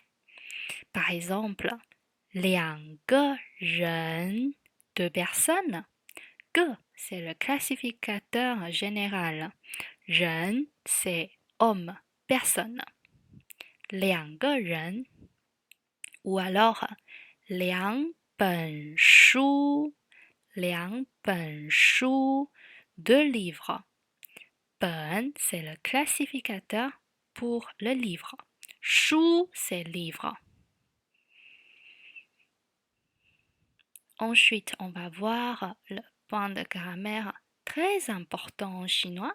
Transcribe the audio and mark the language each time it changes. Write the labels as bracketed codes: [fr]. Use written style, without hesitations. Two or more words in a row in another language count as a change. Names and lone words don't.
[fr] Par exemple, [zh] 2个人, [fr] deux personnes. 个, c'est le classificateur général. 人, c'est homme, personne. [zh] 2个人. [fr] Ou alors, [zh] 2本书, 2本书, [fr] deux livres. 本, c'est le classificateur pour le livre. 书, c'est livre. Ensuite, on va voir le point de grammaire très important en chinois.